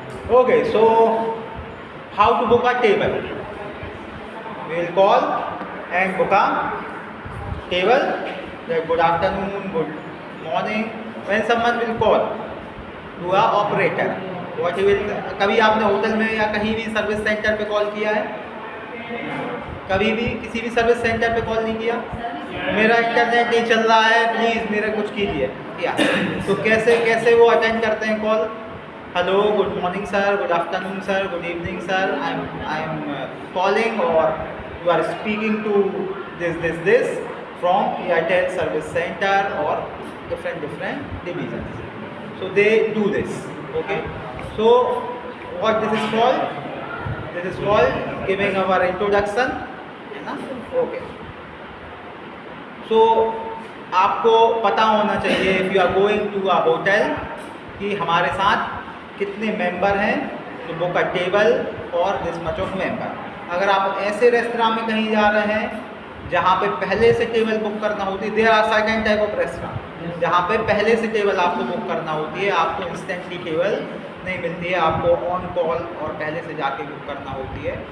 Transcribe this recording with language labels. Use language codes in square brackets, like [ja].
[en] Okay, so how to book a table? We will call and book a table that good afternoon, good morning. When someone will call to a operator, what he will, [hi] कभी आपने hotel में या कहीं भी service centre पे call किया है? कभी भी किसी भी सर्विस सेंटर पे कॉल नहीं किया? मेरा इंटरनेट नहीं चल रहा है, प्लीज़ मेरा कुछ कीजिए, क्या? तो कैसे वो अटेंड करते हैं call? [en] Hello, good morning sir, good afternoon sir, good evening sir, I am calling और you are speaking to this from Airtel service centre और different divisions. So they do this. Okay. So what this is called? This is called giving our introduction. [hi] है ना? Okay. [en] So [hi] आपको पता होना चाहिए [en] if you are going to a hotel [hi] कि हमारे साथ कितने मेंबर हैं तो [en] Book a table और this much of member. [hi] अगर आप ऐसे रेस्टोरेंट में कहीं जा रहे हैं जहाँ पे पहले से टेबल बुक करना होती है, [en] there are certain type of restaurant [hi] जहाँ पे पहले से टेबल आपको बुक करना होती है, आपको इंस्टेंटली टेबल नहीं मिलती है, आपको ऑन कॉल और पहले से जाके बुक करना होती है.